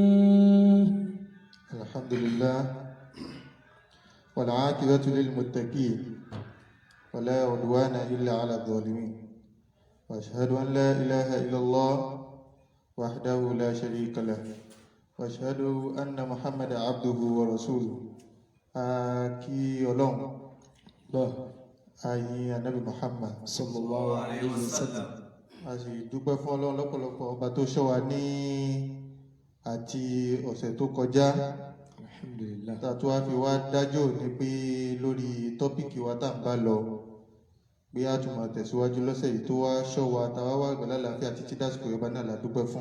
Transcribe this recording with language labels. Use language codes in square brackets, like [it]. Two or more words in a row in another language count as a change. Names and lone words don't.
[ar] الحمد لله والعاقبة للمتقين ولا عدوان إلا على الظالمين وأشهد أن لا إله إلا الله وحده لا شريك له وأشهد أن محمد عبده ورسوله [yo] kí Ọlọ́run ayin Ànábì Muhammad [ar] صلى الله عليه وسلم. [yo] a sì dúpẹ́ fún Ọlọ́run lọ́pọ̀lọpọ̀ ọba tó ṣọ́ wa ní àti ọ̀sẹ̀ tó kọjá alhamdulillah tàtó wá fi wá dájọ́ ní pé lórí tọ́pìkì wa tá ń bá lọ pé a tún máa tẹ̀síwájú lọ́sẹ̀ yìí tó wá ṣọ́ wa tàwa wá gbà lálàáfíà títí dásìkò yọba náà la dúpẹ́ fún.